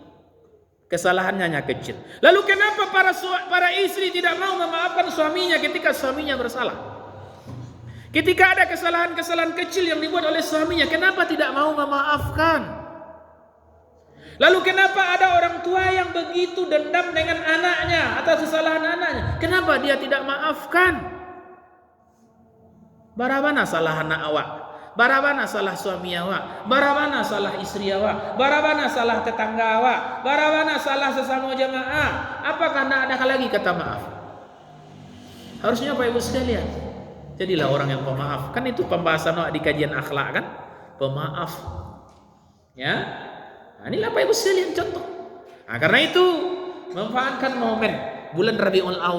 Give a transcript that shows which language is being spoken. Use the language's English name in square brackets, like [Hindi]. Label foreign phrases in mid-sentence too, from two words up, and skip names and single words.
[Indonesian] Kesalahannya hanya kecil. Lalu kenapa para istri tidak mau memaafkan suaminya ketika suaminya bersalah? Ketika ada kesalahan-kesalahan kecil yang dibuat oleh suaminya, kenapa tidak mau memaafkan? Lalu kenapa ada orang tua yang begitu dendam dengan anaknya atas kesalahan anaknya? Kenapa dia tidak maafkan? [Minangkabau] Barabana salah anak awak? Barabana salah suami awak, barabana salah istri awak, barabana salah tetangga awak, barabana salah sesama jemaah. [Indonesian] Apakah tidak ada lagi kata maaf? Harusnya Bapak Ibu sekalian, jadilah orang yang pemaaf. Kan itu pembahasan di kajian akhlak kan? Pemaaf. Ya. Nah, inilah Bapak Ibu sekalian contoh. Nah, karena itu manfaatkan momen bulan Rabiul Awal.